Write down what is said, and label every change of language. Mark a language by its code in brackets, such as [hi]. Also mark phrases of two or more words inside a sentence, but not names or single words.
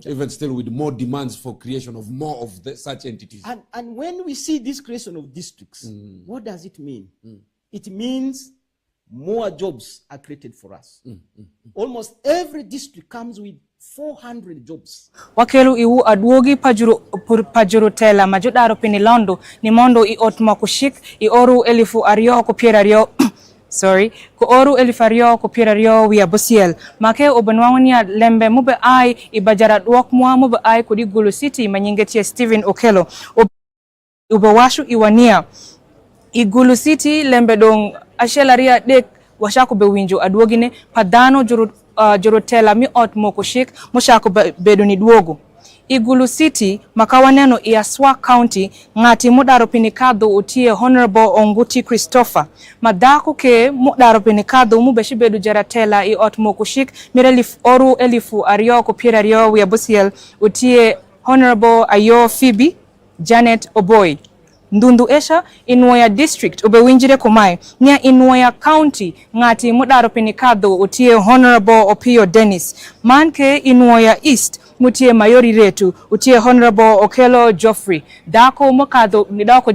[en] Even still with more demands for creation of more of such entities. And when we see this creation of districts, what does it mean? It means more jobs are created for us. Almost every district comes with 400 jobs. [ach] Wakelu iwu adwogi pajuru tela majudaro pinilondo ni mondo I otmo kushik I oru elifu ario ko pierario sorry ko oru elifu ario ko pierario wi abosiel make obenwangonia lembe mube ai I bajara dwok mwa mube ai kudi Gulu City manyingetie Stephen Okello ubewashu iwania I Gulu City lembe dong ashelaria dek washako bewinjo adwogine padano juru tela mi ot mokoshik moshako bedoni dwogo I Gulu City makawaneno I Aswa County ngati mudaro pinikado utie Honorable Onguti Christopher madako ke mudaro pinikado mubeshi bedu jaratela I ot mokoshik mirelif oru elifu ario ko pierario wi abosiel utie Honorable Ayo Phoebe Janet Oboy Ndundu Esha Inwoya District ubewinjire kumai nia Inwoya County ngati mudaro pinikado utie Honorable Opio Dennis manke Inwoya East mutie Mayori Retu utie Honorable Okello Geoffrey dako mokado nidako